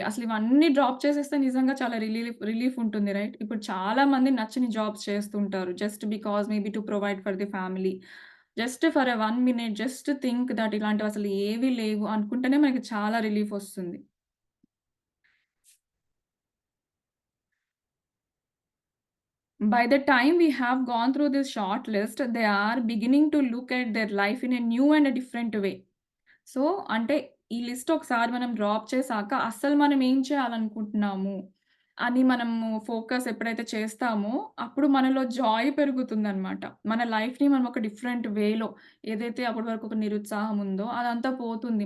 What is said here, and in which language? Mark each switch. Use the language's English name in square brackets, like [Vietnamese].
[Telugu] అసలు ఇవన్నీ డ్రాప్ చేసేస్తే నిజంగా చాలా రిలీఫ్ ఉంటుంది రైట్? ఇప్పుడు చాలా మంది నచ్చని జాబ్స్ చేస్తుంటారు. [English] Just because maybe to provide for the family. Just for a 1 minute just think that [Telugu] ఇలాంటివి అసలు ఏవి లేవు అనుకుంటేనే మనకి చాలా రిలీఫొస్తుంది. [English] By the time we have gone through this short list, they are beginning to look at their life in a new and a different way. [Telugu] So, అంటే ఈ list ఒకసారి మనం డ్రాప్ చేశాక అస్సలు మనం ఏం చేయాలనుకుంటున్నాము అని మనము ఫోకస్ ఎప్పుడైతే చేస్తామో, అప్పుడు మనలో జాయ్ పెరుగుతుందనమాట. మన లైఫ్‌ని మనం ఒక డిఫరెంట్ వేలో ఏదైతే అప్పటి వరకు ఒక నిరుత్సాహం ఉందో అదంతా పోతుంది.